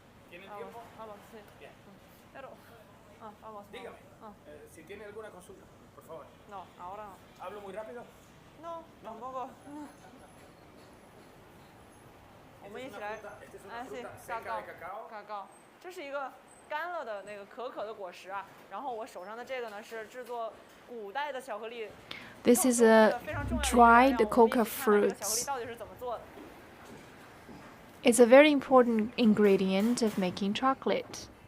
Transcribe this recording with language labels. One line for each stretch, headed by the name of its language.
Spanish: ¿Tienen tiempo? Vamos, sí. Bien. Pero, vamos. Dígame, si tiene alguna consulta, por favor. No, ahora no. ¿Hablo muy rápido? No, tampoco. Esta es una fruta seca de cacao.
Chinese: 这是一个干了的那个可可的果实啊，然后我手上的这个呢是制作古代的巧克力。
English: This is a dried coca fruits. It's a very important ingredient of making chocolate.